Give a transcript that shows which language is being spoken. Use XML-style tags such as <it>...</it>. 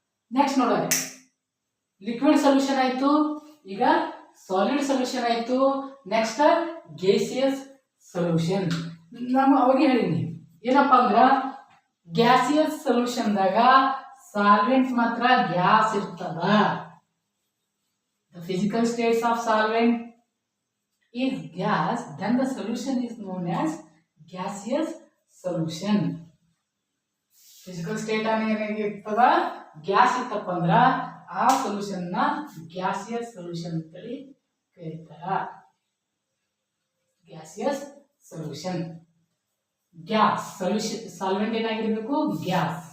<kn>Next ನೋಡೋಣ, liquid solution ಆಯ್ತು, ಈಗ ಸಾಲಿಡ್ ಸೊಲ್ಯೂಷನ್ ಆಯ್ತು. Next gaseous solution. ನಾನು ಅವಾಗ ಹೇಳಿನಿ ಏನಪ್ಪಾ ಅಂದ್ರ ಗ್ಯಾಸಿಯಸ್ ಸೊಲ್ಯೂಷನ್ದಾಗ ಸಾಲ್ವೆಂಟ್ ಮಾತ್ರ ಗ್ಯಾಸ್ ಇರ್ತದ.</kn> <en>The physical states of solvent is gas, then the solution is known as gaseous solution.</en> <kn>Physical state ಏನಾಗಿರ್ತದ, ಗ್ಯಾಸ್ ಇತ್ತಪ್ಪ ಅಂದ್ರ ಆ ಸೊಲ್ಯೂಷನ್ ನ ಗ್ಯಾಸಿಯಸ್ ಸೊಲ್ಯೂಷನ್ ಅಂತೇಳಿ ಕರೀತಾರ. Gaseous solution. Gas solution solvent ಏನಾಗಿರ್ಬೇಕು, ಗ್ಯಾಸ್.</kn>